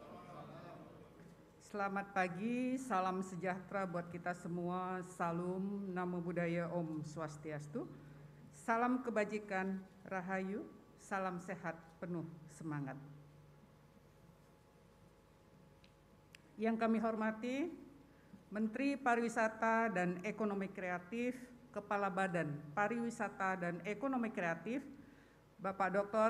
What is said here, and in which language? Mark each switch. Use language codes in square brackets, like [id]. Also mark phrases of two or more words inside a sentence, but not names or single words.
[id] Selamat pagi, salam sejahtera buat kita semua. Salam [pi] Namo Buddhaya, [ban] Om Swastiastu. [id] Salam kebajikan, rahayu, salam sehat, penuh semangat. Yang kami hormati Menteri Pariwisata dan Ekonomi Kreatif, Kepala Badan Pariwisata dan Ekonomi Kreatif, Bapak Dr.